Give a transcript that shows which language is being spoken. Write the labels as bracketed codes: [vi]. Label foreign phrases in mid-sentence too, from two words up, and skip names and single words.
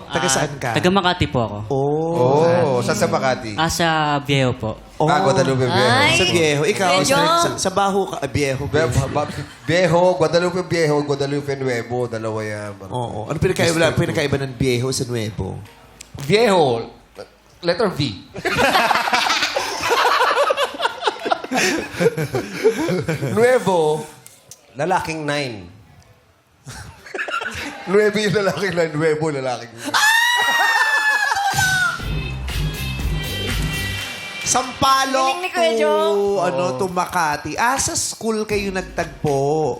[tl] Taga saan ka? Taga Makati po ako. Oh. Oh, saan sa Makati? Sa Viejo po. Guadalupe Viejo. Ay. Sa Viejo. Ikaw, Medyo. sa Baho ka. Viejo. Viejo, Guadalupe Viejo, Guadalupe Nuevo. Dalawa yan. Oo. Ano pinakaiba ng Viejo sa Nuevo? Viejo, letter V. Nuevo, lalaking 9. Nuevo yung lalaking 9, Nuevo lalaking 9. Sampaloc Galing ni Kuya Joe. to Makati. Sa school kayo nagtagpo.